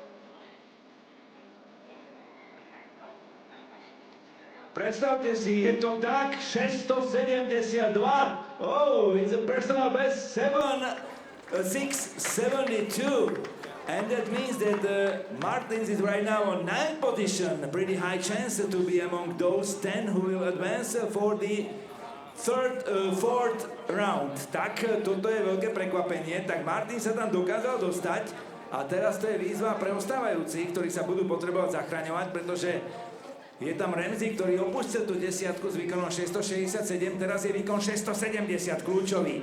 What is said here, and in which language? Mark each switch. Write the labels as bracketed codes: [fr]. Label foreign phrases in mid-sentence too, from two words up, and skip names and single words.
[sk] Predstavte si, je to tak, 672. [en] Oh, it's a personal best 672. And that means that Martins is right now on 9th position. A pretty high chance to be among those 10 who will advance for the fourth round. [sk] Tak, toto je veľké prekvapenie. Tak Martins sa tam dokázal dostať. A teraz to je výzva pre ostávajúcich, ktorí sa budú potrebovať zachraňovať, pretože je tam Ramsey, ktorý opustil tú desiatku s výkonom 667, teraz je výkon 670 kľúčový.